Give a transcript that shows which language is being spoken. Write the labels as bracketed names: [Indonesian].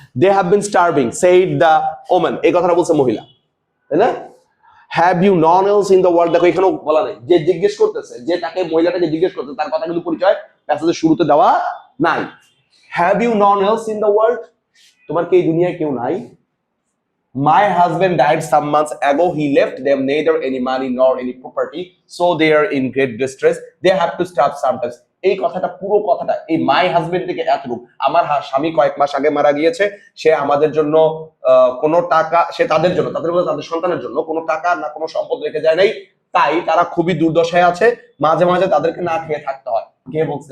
[English] they have been starving said the woman, [Bangla] এই কথাটা বলছে মহিলা, তাই না? [English] have you none else in the world, [Bangla] দেখো এখানেও বলা নেই। যে জিজ্ঞেস করতেছে, যে তাকে মহিলাটাকে জিজ্ঞেস করতেছে, তার কথা কিন্তু পরিচয় প্যাসেজের শুরুতে দেওয়া নাই। [English] have you none else in the world, [Bangla] তোমার কি এই দুনিয়ায় কেউ নাই? [English] My husband died some months ago. He left them neither any money nor any property, so they are in great distress. They have to starve sometimes. [Bangla] এই কথাটা, পুরো কথাটা এই মাই হাজবেন্ড থেকে এতটুকু, আমার স্বামী কয়েক মাস আগে মারা গিয়েছে, সে আমাদের জন্য কোনো টাকা, সে তাদের জন্য, তাদের বলতে তাদের সন্তানের জন্য কোনো টাকা না কোনো সম্পদ রেখে যায় নাই, তাই তারা খুবই দুর্দশায় আছে, মাঝে মাঝে তাদেরকে না খেয়ে থাকতে হয়। কে বলছে?